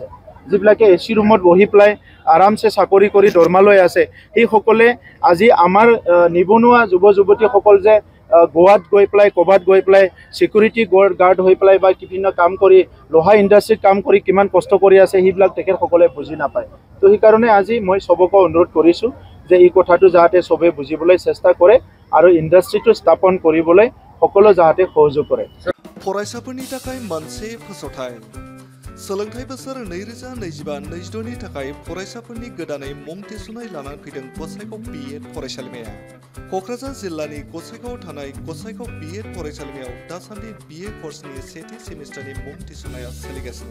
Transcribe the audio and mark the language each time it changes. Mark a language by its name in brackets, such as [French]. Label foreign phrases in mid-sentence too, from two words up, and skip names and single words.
[Assamese] যিবিলাকে AC ৰুমত বহি পেলাই আৰামছে চাকৰি কৰি দৰমহা লৈ আছে, সেইসকলে আজি আমাৰ নিবনুৱা যুৱ যুৱতীসকল যে গোৱাত গৈ পেলাই, ক'ৰবাত গৈ পেলাই [English] security guard [Assamese] হৈ পেলাই বা বিভিন্ন কাম কৰি, লোহা ইণ্ডাষ্ট্ৰীত কাম কৰি কিমান কষ্ট কৰি আছে, সেইবিলাক তেখেতসকলে বুজি নাপায়। তো সেইকাৰণে আজি মই সবকে অনুৰোধ কৰিছোঁ যে এই কথাটো যাতে সবে বুজিবলৈ চেষ্টা কৰে আৰু ইণ্ডাষ্ট্ৰিটো স্থাপন কৰিবলৈ সকলো যাতে সহযোগ কৰে। [Bodo] फरायसाफोरनि थाखाय मोनसे फोसावथाय सोलोंथाइ बोसोर 2025-26 नि थाखाय फरायसाफोरनि गोदानै मुं थिसननाय लानानै फैदों गसाइगाव बीएड फरायसालिमाया। क'क्राझार जिल्लानि गसाइगावआव थानाय गसाइगाव बीएड फरायसालिमायाव दासान्दि बीए कर्सनि सेथि सेमिस्टारनि मुं थिसननाया सोलिगासिनो।